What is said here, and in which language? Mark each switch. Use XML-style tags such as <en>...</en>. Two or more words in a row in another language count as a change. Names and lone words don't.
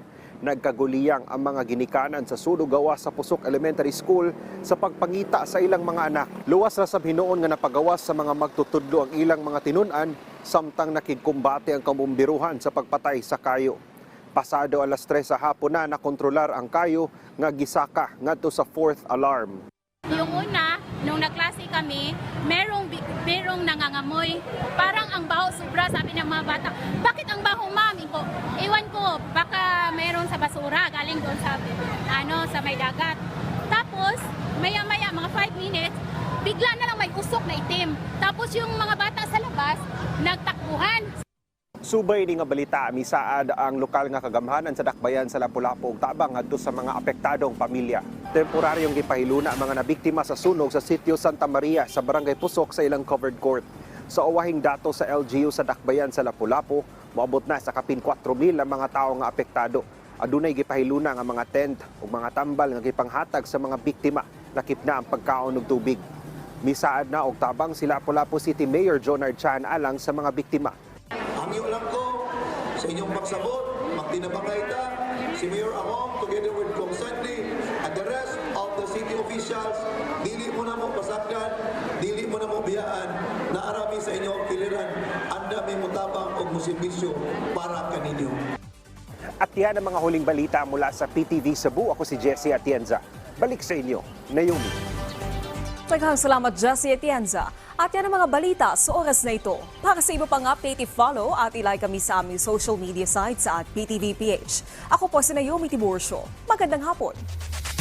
<ceb>Nagkaguliyang ang mga ginikanan sa sunog gawas sa Pusok Elementary School sa pagpangita sa ilang mga anak. Luwas ra sab hinuon nga napagawas sa mga magtutudlo ang ilang mga tinun-an samtang nakigkumbate ang kabombiruhan sa pagpatay sa kayo. Pasado alas 3 sa hapon na nakontrolar ang kayo nga gisaka ngadto sa 4th alarm.</ceb> <tl>Yung una, nung naklase kami, merong nangangamoy. Parang ang baho sobra, sabi ng mga bata. Bakit ang baho, ma'am? Iwan ko, baka meron sa basura, galing doon sa may dagat. Tapos, maya-maya, mga 5 minutes, bigla na lang may usok na itim. Tapos yung mga bata sa labas, nagtakbuhan.</tl> <ceb>Subay ni nga balita, misaad ang lokal nga kagamhanan sa dakbayan sa Lapu-Lapu ug tabang ngadto sa mga apektadong pamilya. Temporaryong gipahiluna ang mga nabiktima sa sunog sa sitio Santa Maria sa Barangay Pusok sa ilang covered court. Sa uwahing dato sa LGU sa dakbayan sa Lapu-Lapu, moabot na sa kapin 4,000 ang mga tawo nga apektado. Adunay gipahiluna nga mga tent ug mga tambal nga gipanghatag sa mga biktima, lakip na ang pagkaon og tubig. Misaad na og tabang si Lapu-Lapu City Mayor Jonard Chan alang sa mga biktima. Ang lang ko sa inyong pagsabot, magtinabangayta, si Mayor Among</ceb> <en>together with Kong Sandy and the rest of the city officials,</en> <ceb>dili mo na mo pasakyan, dili mo na mo biyaan, na arami sa inyong piliran, anda may mutabang o musimbisyo para kaninyo.</ceb> <tl>At yan ang mga huling balita mula sa PTV Cebu. Ako si Jessie Atienza. Balik sa inyo, Naomi. Daghang salamat, Jessie Atienza. At yan ang mga balita sa oras na ito. Para sa iba pang update, i-follow at i-like kami sa aming</tl> <en>social media sites</en> <tl>at PTVPH. Ako po si Naomi Tiburcio. Magandang hapon.</tl>